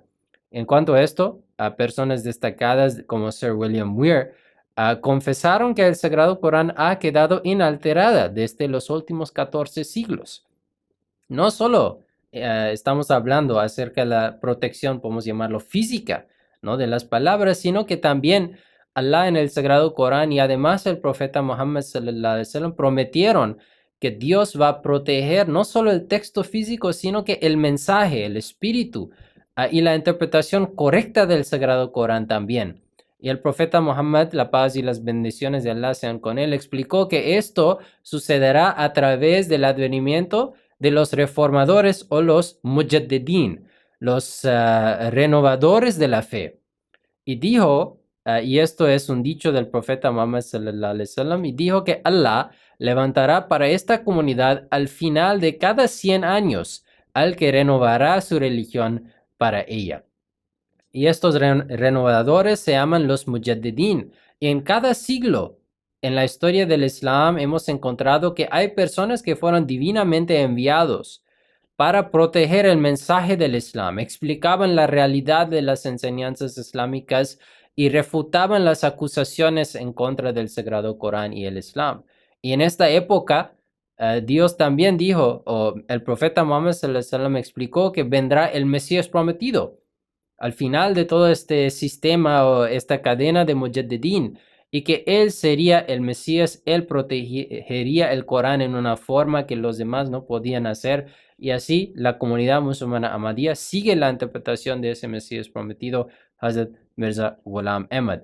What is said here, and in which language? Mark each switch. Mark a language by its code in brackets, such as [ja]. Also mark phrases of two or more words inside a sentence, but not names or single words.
[es] En cuanto a esto, a personas destacadas como Sir William Weir confesaron que el Sagrado Corán ha quedado inalterada desde los últimos 14 siglos. No solo estamos hablando acerca de la protección, podemos llamarlo física, ¿no? De las palabras, sino que también Allah en el Sagrado Corán y además el profeta Muhammad [ar] صلى الله عليه وسلم [es] prometieron que Dios va a proteger no solo el texto físico, sino que el mensaje, el espíritu y la interpretación correcta del Sagrado Corán también. Y el profeta Muhammad, la paz y las bendiciones de Allah sean con él, explicó que esto sucederá a través del advenimiento de los reformadores o los mujaddidin, los renovadores de la fe. Y dijo, y esto es un dicho del profeta Muhammad [ar] صلى الله عليه وسلم, [es] y dijo que Allah levantará para esta comunidad al final de cada 100 años al que renovará su religión para ella. Y estos renovadores se llaman los mujaddidin. Y en cada siglo en la historia del Islam hemos encontrado que hay personas que fueron divinamente enviados para proteger el mensaje del Islam, explicaban la realidad de las enseñanzas islámicas y refutaban las acusaciones en contra del Sagrado Corán y el Islam. Y en esta época, Dios también dijo, o el profeta Muhammad [ar] صلى الله عليه وسلم [es] explicó que vendrá el Mesías prometido al final de todo este sistema o esta cadena de mujaddidin, y que él sería el Mesías, él protegería el Corán en una forma que los demás no podían hacer, y así la comunidad musulmana Ahmadiyya sigue la interpretación de ese Mesías prometido, Hazrat Mirza Ghulam Ahmad.